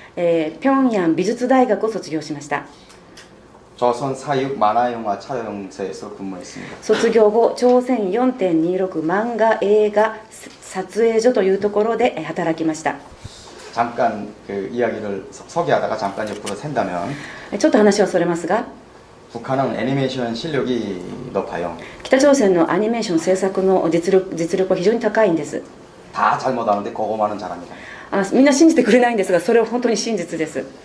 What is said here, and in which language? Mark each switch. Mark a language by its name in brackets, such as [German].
[Japanese] 平壌美術大学を卒業しました。 [Korean] 조선 사육 만화영화 촬영사에서 근무했습니다. [Japanese] 卒業後、朝鮮 4.26 漫画映画撮影所というところで働きました。 [Korean] 잠깐 그 이야기를 소개하다가 잠깐 옆으로 샌다면 [Japanese] ちょっと話はそれますが、 [Korean] 북한은 애니메이션 실력이 높아요. [Japanese] 北朝鮮のアニメーション制作の実力は非常に高いんです。 [Korean] 다 잘못하는데 그거만은 잘합니다. [Japanese] みんな信じてくれないんですが、それは本当に真実です。